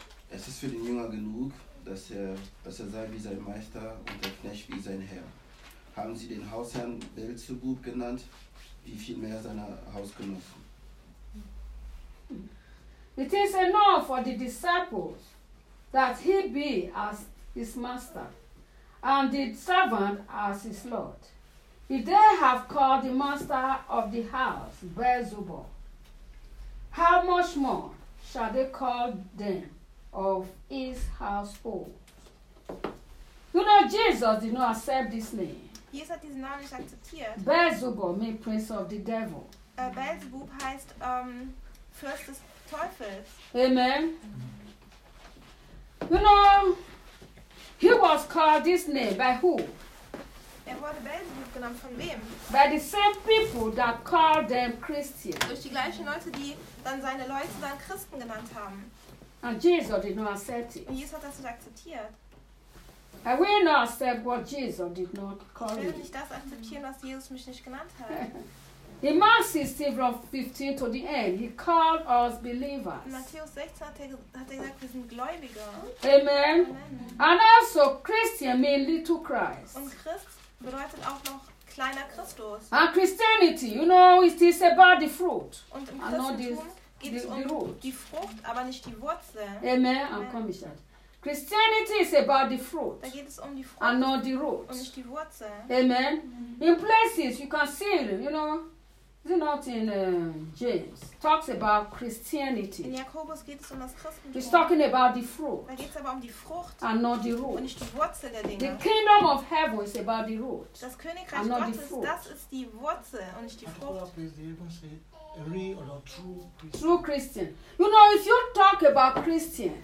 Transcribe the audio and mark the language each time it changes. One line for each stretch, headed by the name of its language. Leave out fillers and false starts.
German: Es ist für den Jünger genug, dass er sei wie sein Meister und der Knecht wie sein Herr. Haben Sie den Hausherrn Beelzebub genannt, wie vielmehr seine Hausgenossen?
English: It is enough for the disciples that he be as his master and the servant as his lord. If they have called the master of the house Beelzebub, how much more shall they call them of his household? You know, Jesus did not accept this name.
German: Jesus hat diesen Namen nicht akzeptiert.
English: Beelzebub means prince of the devil.
German: Beelzebub heißt Fürst des Teufels. Amen.
English: You know, he was called this name by who?
German: Er wurde Beelzebub genannt von wem?
English: By the same people that called them Christians.
German: Durch die gleichen Leute, die dann seine Leute dann Christen genannt haben.
English: And Jesus did not accept it.
German: Und Jesus hat das nicht akzeptiert.
English: I will not accept what Jesus did not call
German: me. Ich will nicht das akzeptieren, was Jesus mich nicht genannt hat.
English: In Matthew 16, 15 to the end, he called us believers.
German: In Matthäus 16 hat er gesagt, wir sind Gläubige. Amen. Amen.
English: And also Christian means little Christ.
German: Und Christ bedeutet auch noch kleiner Christus.
English: And Christianity, you know, it is about the fruit.
German: Und im Christentum geht es um die Frucht, aber nicht die Wurzel.
English: Amen. Amen. I'm coming, Schatz. Christianity is about the fruit.
German: Da geht es um die Frucht
English: and not the root.
German: Und nicht die Wurzel. Amen. Mm-hmm.
English: In places you can see, you know, is it not in James? Talks about Christianity.
German: In Jakobus geht es um das Christentum.
English: He's talking about the fruit.
German: Da geht es aber um die Frucht
English: and not the root.
German: Und nicht die Wurzel der Dinge.
English: The kingdom of heaven is about the root.
German: Das Königreich
English: and not
German: Gottes,
English: the fruit.
German: Das ist die Wurzel und nicht die Frucht.
English: Real or true Christian. True Christian. You know, if you talk about Christian,